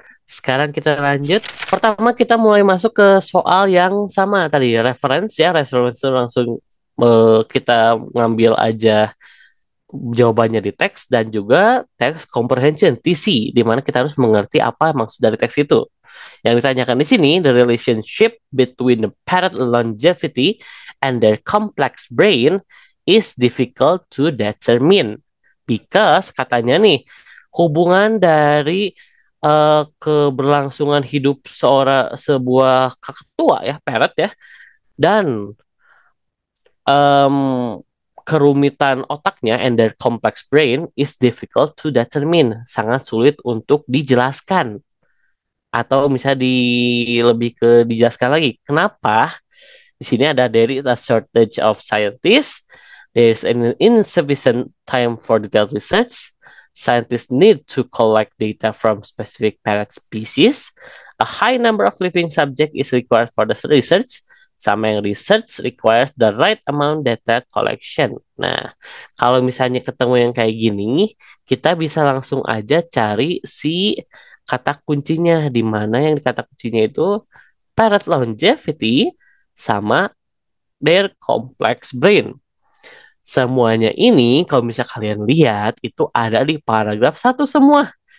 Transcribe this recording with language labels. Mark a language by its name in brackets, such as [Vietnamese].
[Indonesian] Sekarang kita lanjut. Pertama kita mulai masuk ke soal yang sama tadi reference ya, reference itu langsung kita ngambil aja jawabannya di teks dan juga teks comprehension TC di mana kita harus mengerti apa maksud dari teks itu. Yang ditanyakan di sini, [English] the relationship between the parrot longevity and their complex brain is difficult to determine. [Indonesian] Because katanya nih, hubungan dari keberlangsungan hidup sebuah kakatua ya, parrot ya, dan em, kerumitan otaknya [English] and their complex brain is difficult to determine. [Indonesian] Sangat sulit untuk dijelaskan atau misalnya lebih ke dijelaskan lagi. Kenapa? Di sini ada [English] there is a shortage of scientists, there is an insufficient time for detailed research, scientists need to collect data from specific parrot species, a high number of living subject is required for the research, [Indonesian] sama yang [English] research requires the right amount data collection. [Indonesian] Nah, kalau misalnya ketemu yang kayak gini, kita bisa langsung aja cari si kata kuncinya di mana yang kata kuncinya itu parrot longevity sama their complex brain. Semuanya ini kalau bisa kalian lihat itu ada di paragraf satu semua.